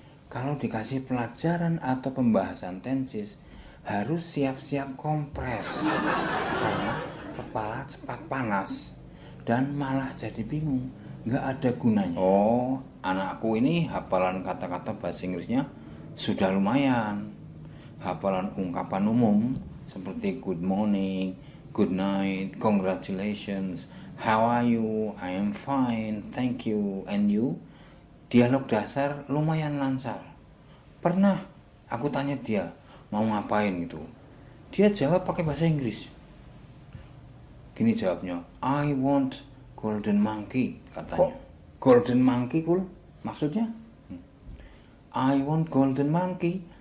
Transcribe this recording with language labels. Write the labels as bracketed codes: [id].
[id] Kalau dikasih pelajaran atau pembahasan tenses, harus siap-siap kompres karena kepala cepat panas dan malah jadi bingung, nggak ada gunanya. Oh, anakku ini hafalan kata-kata bahasa Inggrisnya sudah lumayan. Hafalan ungkapan umum seperti [en] good morning, good night, congratulations, how are you, I am fine, thank you, and you. [id] Dialog dasar lumayan lancar. Pernah aku tanya dia mau ngapain gitu. Dia jawab pakai bahasa Inggris. Gini jawabnya, [en] I want golden monkey [id] katanya. [en] Golden monkey cool? [id] Maksudnya? [en] I want golden monkey.